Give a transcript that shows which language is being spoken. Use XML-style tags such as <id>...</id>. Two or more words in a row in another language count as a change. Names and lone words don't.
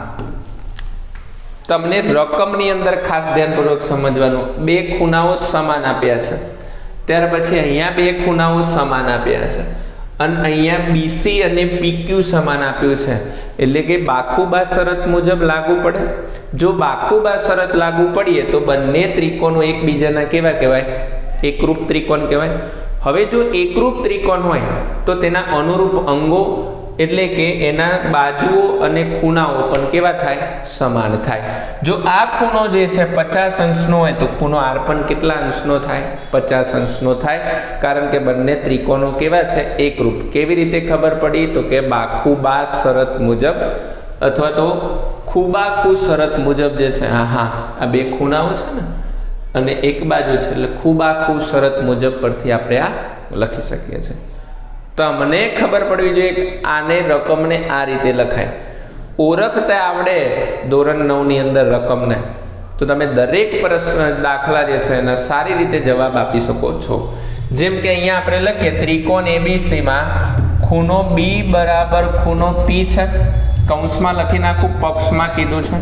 <gu>તમને રકમની અંદર ખાસ ધ્યાનપૂર્વક સમજવાનું, બે ખૂણાઓ સમાન આપ્યા છે, ત્યાર પછી અહીંયા બે ખૂણાઓ સમાન આપ્યા છે અને અહીંયા BC અને PQ સમાન આપ્યું છે, એટલે કે બાખુબા શરત મુજબ લાગુ પડે। જો બાખુબા શરત લાગુ પડીએ તો બંને ત્રિકોણો એકબીજાના કેવા કહેવાય એકરૂપ ત્રિકોણ કહેવાય। હવે જો એકરૂપ ત્રિકોણ હોય તો તેના અનુરૂપ અંગો એટલે કે એના બાજુઓ અને ખૂણાઓ પણ કેવા થાય સમાન થાય। જો આ ખૂણો જે છે 50 અંશનો હોય તો ખૂણો R પણ કેટલા અંશનો થાય 50 અંશનો થાય, કારણ કે બંને ત્રિકોણો કેવા છે એકરૂપ। કેવી રીતે ખબર પડી તો કે બાખુબા શરત મુજબ અથવા તો ખૂબાખૂ શરત મુજબ જે છે, હાં હાં આ બે ખૂણાઓ છે ને અને એક બાજુ છે એટલે ખૂબાખૂ શરત મુજબ પરથી આપણે આ લખી શકીએ છે। તમને ખબર પડવી જોઈએ આને રકમને આ રીતે લખાય। ઓળખતા આવડે धोरण 9 ની અંદર રકમને તો તમે દરેક પ્રશ્ન દાખલા જે છે એના સારી રીતે જવાબ આપી શકો છો. જેમ કે અહીંયા આપણે લખીએ ત્રિકોણ એબીસીમાં ખૂણો બી બરાબર ખૂણો પી છે, કૌંસમાં લખી નાખું, પક્ષમાં કીધું છે.</gu>